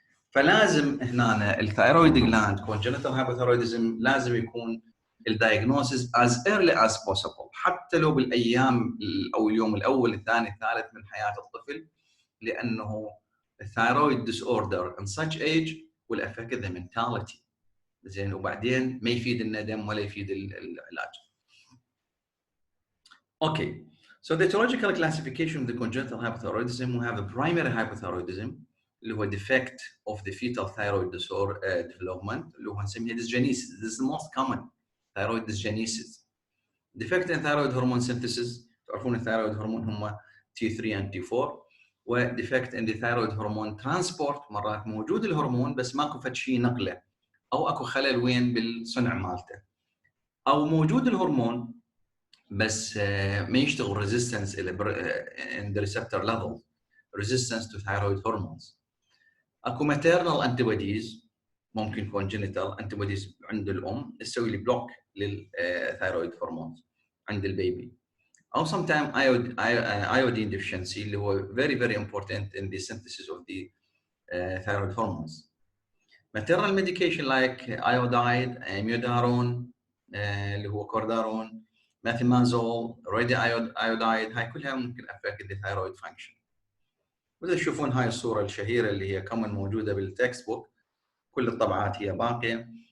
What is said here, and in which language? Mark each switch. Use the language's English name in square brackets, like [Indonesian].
[Arabic] فلازم هنا الثايرويد جلاند كونجنتال هايبوثايرويدزم لازم يكون الدايجنوسيس [English] as early as possible، [Arabic] حتى لو بالايام او اليوم الاول الثاني الثالث من حياه الطفل، لانه الثايرويد [English] disorder in such age will affect the mentality، [Arabic] زين، وبعدين ما يفيد الندم ولا يفيد العلاج. [English] Okay, so the etiological classification of the congenital hypothyroidism, we have the primary hypothyroidism [Arabic] اللي هو [English] defect of the fetal thyroid disorder development [Arabic] اللي هو نسميه [English] dysgenesis. This is the most common thyroid dysgenesis. Defect in thyroid hormone synthesis. [Arabic] تعرفون الثايرويد هرمون هم T3 and T4. و [English] defect in the thyroid hormone transport، [Arabic] مرات موجود الهرمون بس ماكو فد شيء نقله، او اكو خلل وين بالصنع مالته، او موجود الهرمون بس ما يشتغل [English] resistance in the receptor level، resistance to thyroid hormones. [Arabic] اكو [English] maternal antibodies، [Arabic] ممكن congenital antibodies عند الام تسوي لي بلوك للثايرويد هرمونز عند البيبي، او [English] sometimes iodine deficiency [Arabic] اللي هو [English] very very important in the synthesis of the thyroid hormones. Maternal medication like iodide، amiodarone [Arabic] اللي هو كوردارون، ماثيمازول، رادي ايودايد، هاي كلها ممكن [English] affect the thyroid function. [Arabic] وإذا تشوفون هاي الصورة الشهيرة اللي هي كمان موجودة بالتكست بوك، كل الطبعات هي باقية.